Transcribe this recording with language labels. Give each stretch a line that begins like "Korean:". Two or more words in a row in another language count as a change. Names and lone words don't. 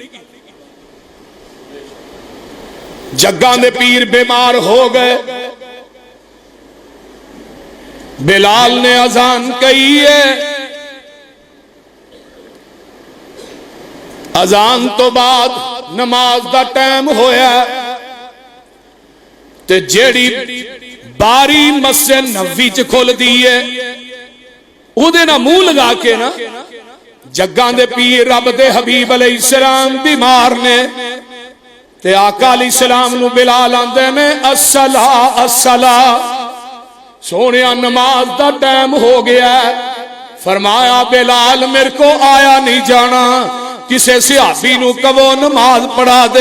Punjabi: جگاں دے پیر بیمار ہو گئے, بلال نے اذان کہی ہے, اذان تو بعد نماز دا ٹائم ہویا, تے جیڑی باری مسجد نبوی چ کھول دی ہے او دے نا منہ لگا کے نا جگاں دے پیر رب دے حبیب
Arabic: علیہ السلام
Punjabi: بیمار نے, تے آقا علیہ السلام نو بلال آندے نے
Arabic: الصلاۃ الصلاۃ,
Punjabi: سونیا نماز دا ٹائم ہو گیا ہے. فرمایا بلال میرے کو آیا نہیں جانا, کسے صحابی نو کہو نماز پڑھا دے.